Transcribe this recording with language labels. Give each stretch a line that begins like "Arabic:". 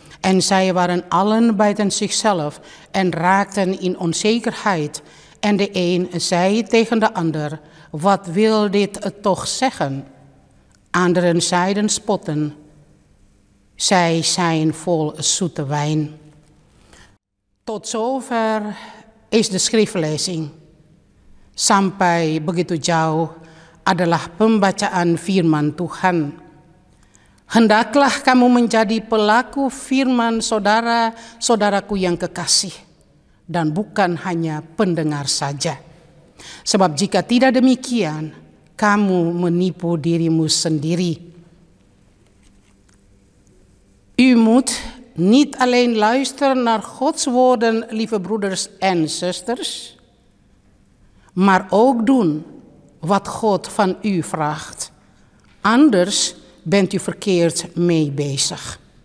Dutch: En zij waren allen buiten zichzelf en raakten in onzekerheid. En de een zei tegen de ander: wat wil dit toch zeggen? Anderen zeiden spotten: zij zijn vol zoete wijn. Tot zover is de schriftlezing.
Indonesian: Sampai begitu jauh adalah pembacaan firman Tuhan. Hendaklah kamu menjadi pelaku firman saudara-saudaraku yang kekasih, dan bukan hanya pendengar saja. Sebab jika tidak demikian, kamu menipu dirimu sendiri.
Dutch: U moet niet alleen luisteren naar Gods woorden, lieve broeders en zusters, maar ook doen wat God van u vraagt. Anders bent u verkeerd mee bezig.